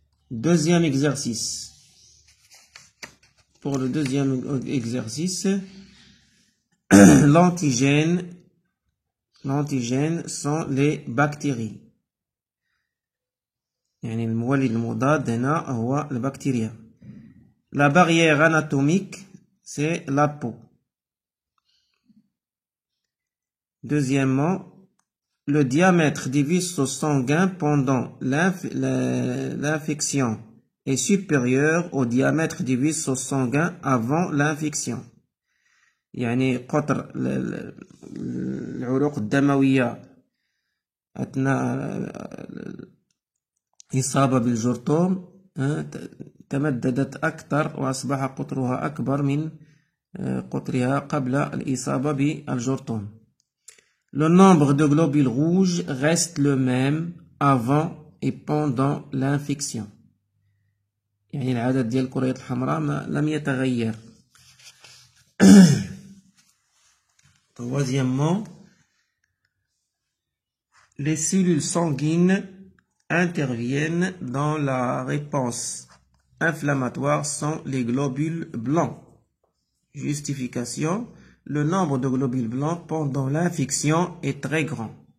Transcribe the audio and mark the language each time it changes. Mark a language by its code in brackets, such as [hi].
[fr] Deuxième exercice. Pour le deuxième exercice, l'antigène sont les bactéries. [ar] يعني المولد المضاد هنا هو البكتيريا. [fr] La barrière anatomique, c'est la peau. Deuxièmement, le diamètre des vaisseaux sanguins pendant l'infection est supérieur au diamètre des vaisseaux sanguins avant l'infection. [ar] يعني قطر العروق الدموية أثناء الإصابة بالجرثوم تمددت أكثر وأصبح قطرها أكبر من قطرها قبل الإصابة بالجرثوم. [fr] Le nombre de globules rouges reste le même avant et pendant l'infection. [ar] يعني العدد ديال الكريات الحمراء لم يتغير. [fr] Troisièmement, les cellules sanguines interviennent dans la réponse inflammatoire sont les globules blancs. Justification, le nombre de globules blancs pendant l'infection est très grand.